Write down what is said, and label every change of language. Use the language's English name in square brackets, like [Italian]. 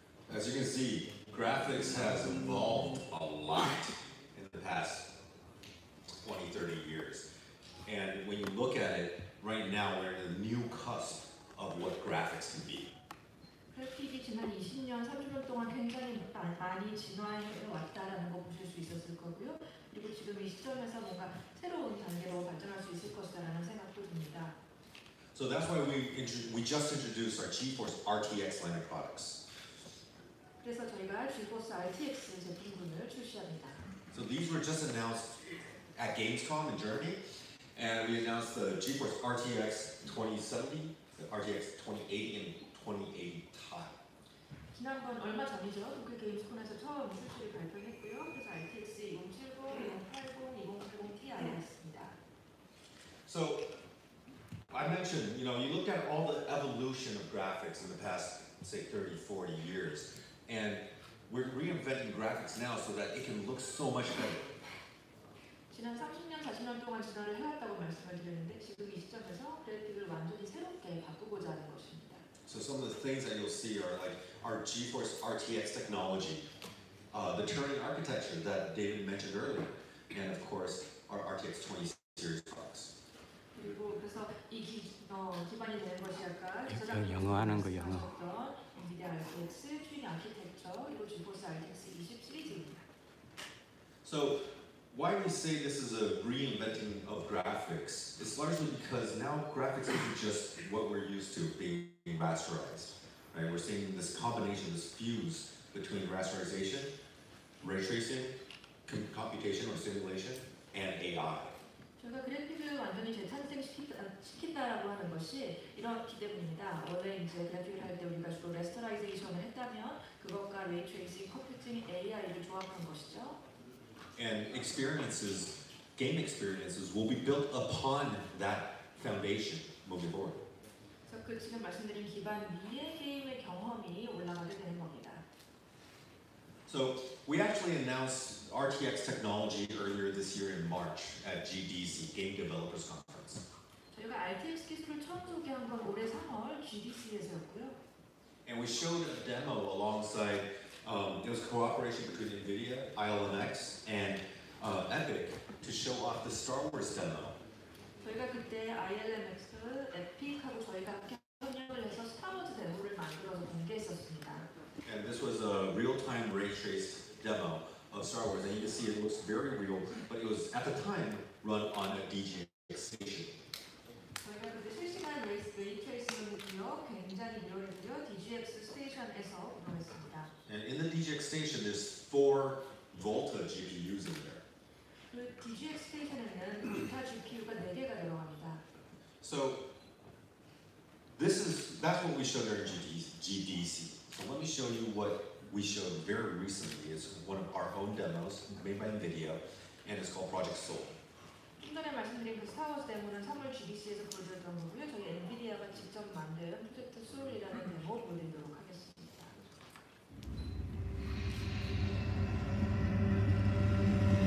[English] graphics has evolved a lot in the past 20, 30 years. And when you look at it, right now we're in a new cusp of what graphics can be. [Korean] 그래픽이 지난 20년, 30년 동안 굉장히 많이 진화해 왔다라는 거 보실 수 있었을 거고요. 그리고 지금 이 시점에서 뭔가 새로운 단계로 발전할 수 있을 것이라는 생각도 듭니다. [English] So that's why we just introduced our GeForce RTX line of products. [Korean] 그래서 저희가 GeForce RTX 제품군을 출시합니다. [English] So these were just announced at Gamescom in Germany, and we announced the GeForce RTX 2070, the RTX 2080, and 2080 Ti. [Korean] 지난번 얼마 전이죠. 도쿄 게임스콘에서 처음 출시를 발표했고요. 그래서 RTX 2070, 2080, 2080 Ti였습니다. [English] So I mentioned, you look at all the evolution of graphics in the past, say, 30, 40 years, and we're reinventing graphics now so that it can look so much better. [Korean] 지난 30년, 40년 동안 진화를 해왔다고 말씀을 드렸는데 지금 이 시점에서 그래픽을 완전히 새롭게 바꾸고자 하는 것입니다. [English] So some of the things that you'll see are like our GeForce RTX technology, the Turing architecture that David mentioned earlier, and of course our RTX 20 series products. [Korean] 그리고 그래서 이 기반이 되는 것이 아까 영어 하는 거 영어. 엔비디아 RTX, 튜닝 아키텍처, 그리고 GeForce RTX 20 시리즈입니다. [English] So why we say this is a reinventing of graphics is largely because now graphics isn't just what we're used to being rasterized. Right? We're seeing this combination, this fuse between rasterization, ray tracing, computation or simulation, and AI. [Korean] 저희가 그래픽을 완전히 재탄생시킨다라고 하는 것이 이렇기 때문입니다. 원래 이제 그래픽을 할 때 우리가 주로 레스터라이제이션을 했다면 그것과 레이 트레이싱, 컴퓨팅, AI를 조합한 것이죠. [English] And experiences, game experiences, will be built upon that foundation moving forward. [Korean] 그래서 그 지금 말씀드린 기반 위에 게임의 경험이 올라가게 되는 겁니다. [English] So we actually announced RTX technology earlier this year in March at GDC, Game Developers Conference. [Korean] 저희가 RTX 기술을 처음 소개한 건 올해 3월 GDC에서였고요. [English] And we showed a demo alongside, it was cooperation between NVIDIA, ILMX, and Epic to show off the Star Wars demo. [Korean] 저희가 그때 ILMX, 에픽하고 저희가 함께 협력을 해서 스타워즈 데모를 만들어서 공개했었습니다. [English] And this was a real-time ray traced demo of Star Wars, and you can see it looks very real, but it was at the time run on a DGX station. [Korean] 저희가 그때 실시간 레이 트레이싱을요 굉장히 리얼했고요. DGX 스테이션에서 운영했습니다. [English] And in the DGX station, there's 4 Volta GPUs in there. [Korean] 그 DGX 스테이션에는 볼타 GPU가 4개가 들어갑니다. [English] So that's what we showed during GDC. So let me show you what we showed very recently. It's one of our own demos made by NVIDIA, and it's called Project Soul. [Korean] 좀 전에 말씀드린 그 스타워즈 데모는 3월 GDC에서 보여드렸던 거고요. 저희 엔비디아가 직접 만든 프로젝트 소울이라는 데모 보여드리도록 하겠습니다.